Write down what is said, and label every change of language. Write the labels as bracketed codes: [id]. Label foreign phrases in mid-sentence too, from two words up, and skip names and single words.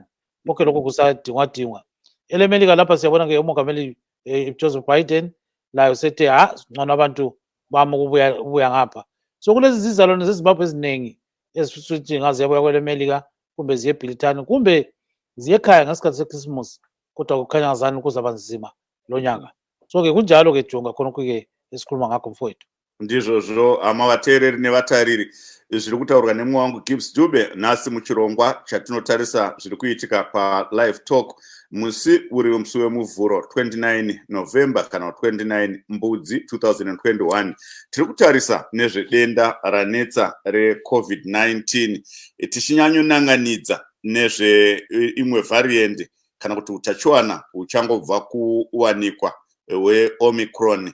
[nd] Konke lokho kusadingwadingwa. EleMelika lapha siyabona-ke umongameli Joseph Biden layo sethe ngcono abantu bami ukubuya ngapha. So kulezi zizalwane zeZimbabwe eziningi ezisuthi ngaziyabuya kweleMelika kumbe ziye eBritani kumbe ziye ekhaya ngesikhathi seChristmas, kodwa kukhanya ngazani kuzaba nzima lo nyaka. So-ke kunjalo-ke Jonga khonokho-ke esikhuluma ngakho mfowethu. [sn] Ndizvozvo amavateereri nevatariri zviri kutaurwa nemwe wangu Gibbs Dube nhasi muchirongwa chatinotarisa zviri kuitika paLive Talk musi uri musi wemuvhuro 29 November kana 29 Mbudzi 2021. Tiri kutarisa nezvedenda ranetsa reCovid-19 tichinyanyonanganidza nezveimwe variant kana kuti utachiwana huchangobva kuwanikwa weomicron.